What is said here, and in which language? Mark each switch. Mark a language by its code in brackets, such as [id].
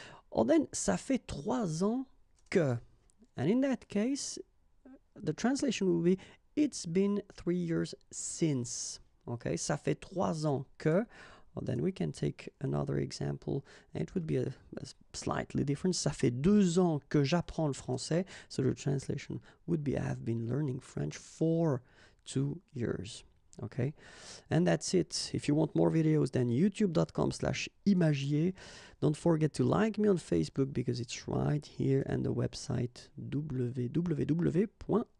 [en] Or then, [fr] ça fait 3 ans que. [en] And in that case, the translation will be, it's been 3 years since, okay? [fr] Ça fait 3 ans que. [en] Well, then we can take another example, and it would be a slightly different. [fr] Ça fait 2 ans que j'apprends le français. [en] So the translation would be, I have been learning French for 2 years. Okay, and that's it. If you want more videos, then youtube.com/imagier. Don't forget to like me on Facebook because it's right here, and the website www.imagier.fr.